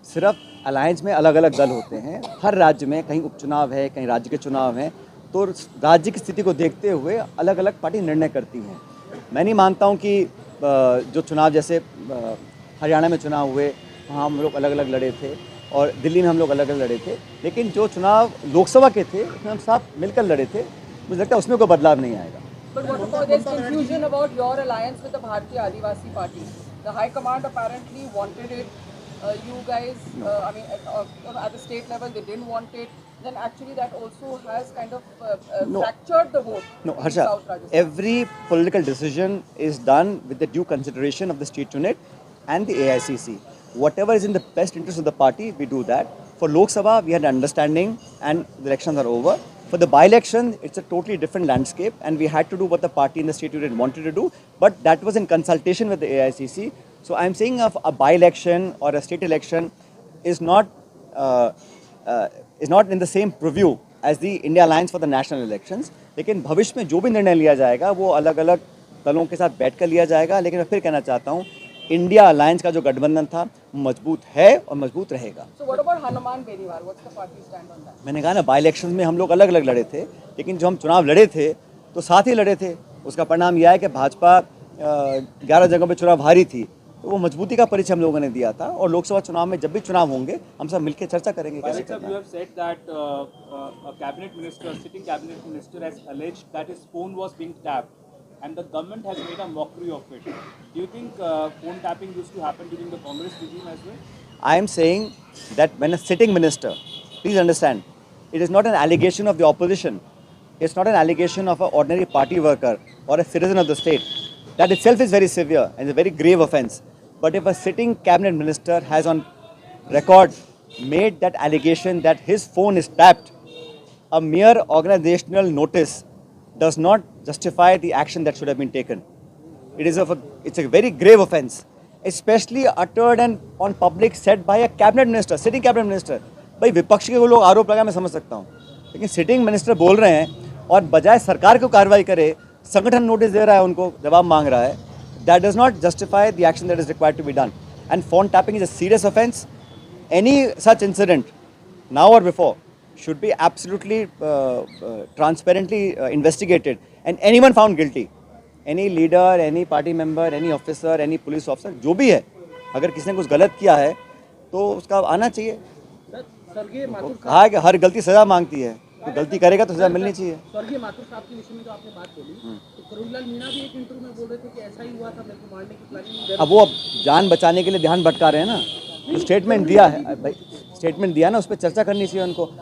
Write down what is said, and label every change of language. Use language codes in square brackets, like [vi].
[hi] सिर्फ अलायंस में अलग अलग दल होते हैं। हर राज्य में कहीं उपचुनाव है, कहीं राज्य के चुनाव हैं, तो राज्य की स्थिति को देखते हुए अलग अलग पार्टी निर्णय करती हैं। मैं नहीं मानता हूँ कि जो चुनाव जैसे हरियाणा में चुनाव हुए वहाँ हम लोग अलग अलग लड़े थे और दिल्ली में हम लोग अलग अलग लड़े थे, लेकिन जो चुनाव लोकसभा के थे उसमें हम साथ मिलकर लड़े थे। मुझे लगता है उसमें कोई बदलाव नहीं आएगा। [en] But what about this confusion about your alliance with the Bharatiya Adivasi Party? The High Command apparently wanted it. You guys, I mean, at the state level, they didn't want it. Then actually, that also has kind of fractured the vote. No, in Harsha, South Rajasthan. every political decision is done with the due consideration of the state unit and the AICC. Whatever is in the best interest of the party, we do that. For Lok Sabha, we had understanding and the elections are over. For the by-election, it's a totally different landscape and we had to do what the party in the state unit wanted to do, but that was in consultation with the AICC. So I'm saying of a by-election or a state election is not in the same purview as the India Alliance for the national elections. [hi] लेकिन भविष्य में जो भी निर्णय लिया जाएगा वो अलग अलग दलों के साथ बैठकर लिया जाएगा। लेकिन मैं फिर कहना चाहता हूँ, इंडिया अलायंस का जो गठबंधन था मजबूत है और मजबूत रहेगा। [en] So what about Hanuman Beniwal? What's the party stand on that? [hi] मैंने कहा ना, बाई इलेक्शन में हम लोग अलग अलग लड़े थे, लेकिन जो हम चुनाव लड़े थे तो साथ ही लड़े थे। उसका परिणाम यह है कि भाजपा 11 जगहों पे चुनाव हारी थी, तो वो मजबूती का परिचय हम लोगों ने दिया था। और लोकसभा चुनाव में जब भी चुनाव होंगे हम सब मिलकर चर्चा करेंगे कैसे करना है। [en] You have said that a cabinet minister, sitting cabinet minister, has alleged that his phone was being tapped, and the government has made a mockery of it. Do you think phone tapping used to happen during the Congress regime as well? I am saying that when a sitting minister, please understand, it is not an allegation of the opposition. It's not an allegation of an ordinary party worker or a citizen of the state. That itself is very severe and a very grave offence. But if a sitting cabinet minister has on record made that allegation that his phone is tapped, a mere organizational notice does not justify the action that should have been taken. It's a very grave offence, especially uttered and on public said by a cabinet minister, sitting cabinet minister. [hi] भाई विपक्ष के लोग आरोप लगा, मैं समझ सकता हूँ, लेकिन सिटिंग मिनिस्टर बोल रहे हैं और बजाय सरकार को कार्रवाई करे संगठन नोटिस दे रहा है, उनको जवाब मांग रहा है। [en] That does not justify the action that is required to be done. And phone tapping is a serious offence. Any such incident, now or before, should be absolutely transparently investigated, and anyone found guilty, any leader, any party member, any officer, any police officer, [hi] जो भी है, अगर किसी ने कुछ गलत किया है तो उसका आना चाहिए। कहा है कि हर गलती सजा मांगती है, तो गलती करेगा तो सजा मिलनी चाहिए। स्वर्गीय माथुर साहब के विषय में जो आपने बात बोली, तो करुणलाल मीणा भी एक इंटरव्यू में बोल रहे थे कि ऐसा ही हुआ था, मेरे को मारने की प्लानिंग। अब वो जान बचाने के लिए ध्यान भटका रहे हैं ना, तो स्टेटमेंट दिया है भाई, स्टेटमेंट दिया ना, उस पर चर्चा करनी चाहिए उनको।